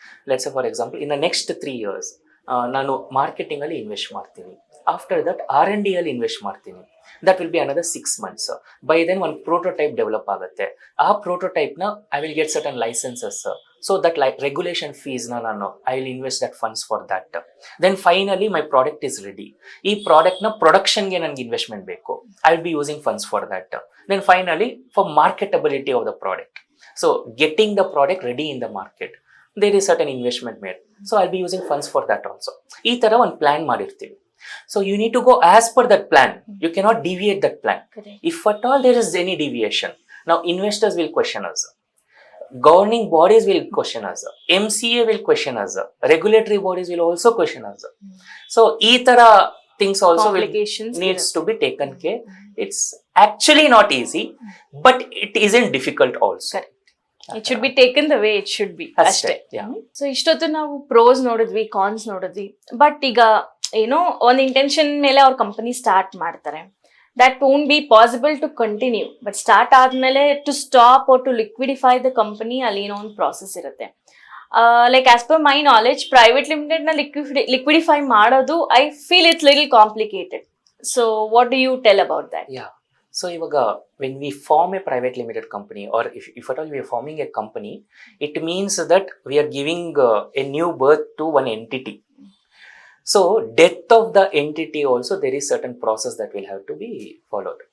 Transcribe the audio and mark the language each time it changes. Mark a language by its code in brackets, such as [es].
[en] Let's say for example, in the next 3 years, [kn] ನಾನು marketing ಅಲ್ಲಿ invest ಮಾಡ್ತೀನಿ. [en] After that, R&D [kn] ಅಲ್ಲಿ invest ಮಾಡ್ತೀನಿ. [en] That will be another 6 months. By then one prototype develop ಆಗುತ್ತೆ. [kn] ಆ prototype ನ [en] I will get certain licenses. So that like regulation fees na I will invest that funds for that. Then finally my product is ready. [kn] ಈ product ನ production ಗೆ ನನಗೆ investment ಬೇಕು. [en] I will be using funds for that. Then finally for marketability of the product. So getting the product ready in the market, there is certain investment made. So I'll be using funds for that also. [kn] ಈ ತರ ಒಂದು plan ಮಾಡಿರ್ತೀವಿ. [en] So you need to go as per that plan. You cannot deviate that plan. Correct. If at all there is any deviation, now investors will question us. Governing bodies will question us. MCA will question us. Regulatory bodies will also question us. So [kn] ee tara [en] things also will needs to be taken care. It's actually not easy, but it isn't difficult also. Correct. It should be taken the way it should be. [kn] ಅಷ್ಟೇ. Yeah. So ಇಷ್ಟೊತ್ತು ನಾವು pros ನೋಡಿದ್ವಿ, ಕಾನ್ಸ್ ನೋಡಿದ್ವಿ. But ಈಗ ಏನೋ ಒಂದು intention ಮೇಲೆ ಅವ್ರ ಕಂಪನಿ ಸ್ಟಾರ್ಟ್ ಮಾಡ್ತಾರೆ. [en] That won't be possible to continue. But start ಆದ್ಮೇಲೆ to stop or to liquidify the company, [kn] ಅಲ್ಲಿ ಏನೋ ಒಂದು ಪ್ರಾಸೆಸ್ ಇರುತ್ತೆ. [en] Like as per my knowledge, private limited ನ liquidify ಮಾಡೋದು I feel it's little complicated. So what do you tell about that? Yeah. So ivaga when we form a private limited company, or if at all we are forming a company, it means that we are giving a new birth to one entity. So death of the entity also, there is certain process that will have to be followed.